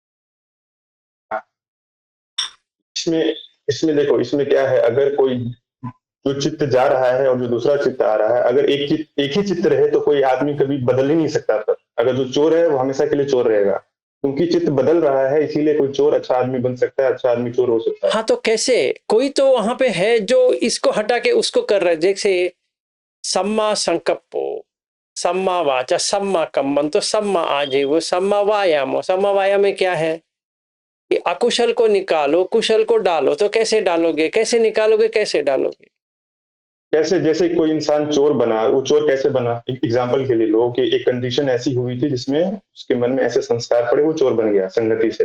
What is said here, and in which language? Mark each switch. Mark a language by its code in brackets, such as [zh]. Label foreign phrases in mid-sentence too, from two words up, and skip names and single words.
[hi] इसमें इसमें देखो, इसमें क्या है, अगर कोई जो चित्त जा रहा है और जो दूसरा चित्त आ रहा है, अगर एक ही चित्त रहे तो कोई आदमी कभी बदल ही नहीं सकता। पर अगर जो चोर है वो हमेशा के लिए चोर रहेगा, क्योंकि चित्त बदल रहा है, इसीलिए कोई चोर अच्छा आदमी बन सकता है, अच्छा आदमी चोर हो सकता है। हाँ, तो कैसे? कोई तो वहां पे है जो इसको हटा के उसको कर रहा है। [pi] जैसे सम्मा संकप्पो, सम्मा वाचा, सम्मा कम्मन, तो सम्मा आजीवो, सम्मा वायामो। सम्मा वायाम [hi] में क्या है कि अकुशल को निकालो, कुशल को डालो। तो कैसे डालोगे, कैसे निकालोगे, कैसे डालोगे? कैसे? जैसे कोई इंसान चोर बना, वो चोर कैसे बना? एग्जाम्पल के लिए लो कि एक कंडीशन ऐसी हुई थी जिसमें उसके मन में ऐसे संस्कार पड़े, वो चोर बन गया संगति से।